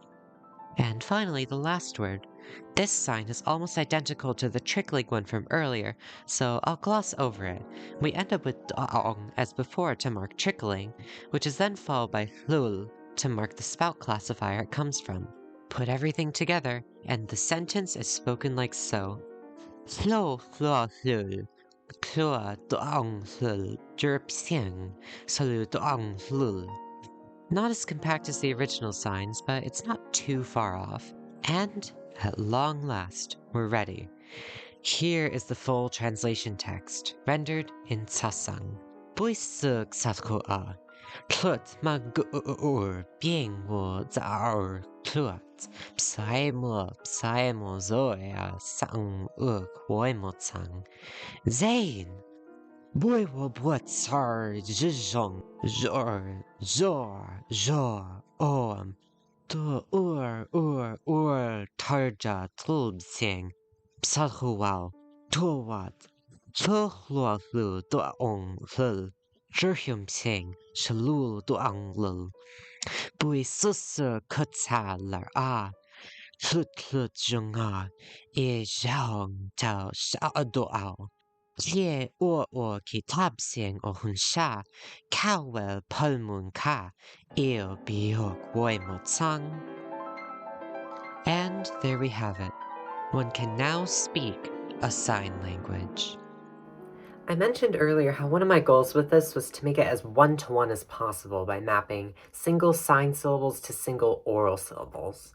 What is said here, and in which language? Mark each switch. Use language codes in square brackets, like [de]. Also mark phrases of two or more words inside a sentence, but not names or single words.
[en] And finally, the last word. This sign is almost identical to the trickling one from earlier, so I'll gloss over it. We end up with da'ong as before to mark trickling, which is then followed by hlul to mark the spout classifier it comes from. Put everything together, and the sentence is spoken like so. Hlo hlo hlul, klua da'ong hlul, jerpsiang, salu da'ong hlul. Not as compact as the original signs, but it's not too far off. And, at long last, we're ready. Here is the full translation text, rendered in Tzasang. Buisuk satkoa, klut magur, bieng wo zaur, klut, psaimo zoya sang uk woimotsang. Zain! Boy wo tsar zhizhong, zor, om. To tarja tulbsing, psalhuwal, towat, chluhluahlu doong lul, jerhum sing, shalul doang lul, bui susur kutsa lar flut junga, zhaong tao doao. Tie ki tabsing o hunsha, kawel palmun ka, biok woimotsang. And there we have it. One can now speak a sign language. I mentioned earlier how one of my goals with this was to make it as one-to-one as possible by mapping single sign syllables to single oral syllables.